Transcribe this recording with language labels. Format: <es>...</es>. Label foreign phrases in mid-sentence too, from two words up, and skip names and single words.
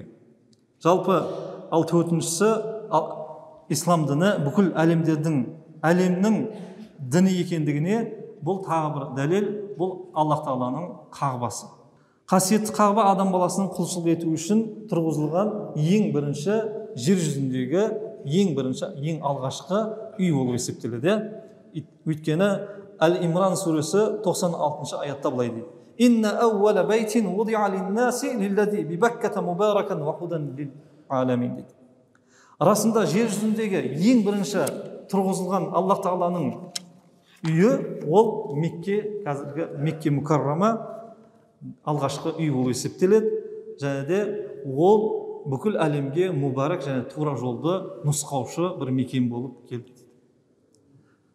<kk>Жалпы ал төртіншісі ислам діні бүкіл әлемнің діні екендігіне бұл тағы бір дәлел, бұл Аллах тағаланың қағбасы. Қасиетті қағба адам баласының құлшылық ету үшін тұрғызылған ең бірінші жер жүзіндегі ең алғашқы үй болып есептеледі. Өйткені Әл-Имран сүресі 96 аятта былай дейді:</kk> <ar>"إن أول بيت وضع للناس للذي ببكة مباركا وهدى للعالمين" дейді.</ar> <kk>Расында жер жүзіндегі ең бірінші тұрғызылған Аллах тағаланың үйі ол қазіргі Мекке Мукаррама алғашқы үй болып есептеледі, және де ол бүкіл әлемге мубарак және тура жолды нұсқаушы бір мекен болып келді.</kk>